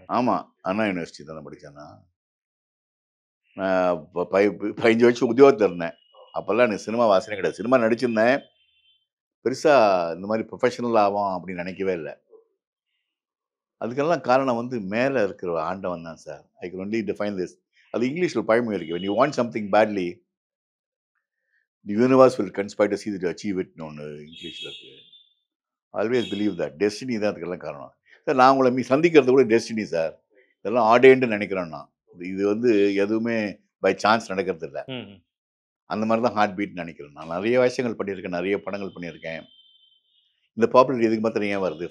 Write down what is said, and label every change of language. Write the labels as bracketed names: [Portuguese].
[Tamil] ஆமா, அண்ணா யூனிவர்சிட்டி தானே படித்தேன்னா. நான் 15 வருஷம் உத்தியோகத்தில் இருந்தேன். அப்போல்லாம் எனக்கு சினிமா வாசனை கிடையாது. சினிமா நடிச்சிருந்தேன். பெருசா இந்த மாதிரி ப்ரொஃபஷனல் ஆகும் அப்படின்னு நினைக்கவே இல்லை. அதுக்கெல்லாம் காரணம் வந்து மேலே இருக்கிற ஆண்டவன் தான் sir. [English] I can only define this. [Tamil] அது இங்கிலீஷில் பழமொழி இருக்கு. [English] when you want something badly the universe will conspire to see that you achieve it [Tamil] ன்னு ஒன்று இங்கிலீஷில் இருக்கு. [English] Always believe that. [Tamil] டெஸ்டினி தான் அதுக்கெல்லாம் காரணம் சார். நான் உங்களை சந்திக்கிறது கூட டெஸ்டினி சார். இதெல்லாம் ஆர்டேன்னு நினைக்கிறேன் நான். இது வந்து எதுவுமே பை சான்ஸ் நடக்கிறது இல்லை. அந்த மாதிரி தான் ஹார்ட் பீட் நினைக்கிறேன். நான் நிறைய விஷயங்கள் பண்ணியிருக்கேன், நிறைய படங்கள் பண்ணியிருக்கேன். இந்த பாப்புலர் எதுக்கு மாத்திரம் ஏன் வருது?